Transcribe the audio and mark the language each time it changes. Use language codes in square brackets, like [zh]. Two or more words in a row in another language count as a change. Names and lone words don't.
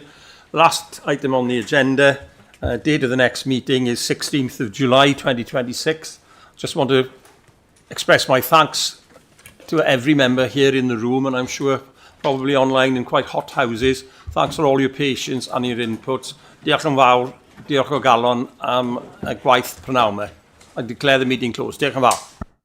[en] Last item on the agenda. Date of the next meeting is 16th of July 2026. Just want to express my thanks to every member here in the room, and I'm sure probably online in quite hot houses. Thanks for all your patience and your inputs. [cy] Diolch yn fawr, diolch o galon am y gwaith prynawn 'ma. [en] I declare the meeting closed. [cy] Diolch yn fawr.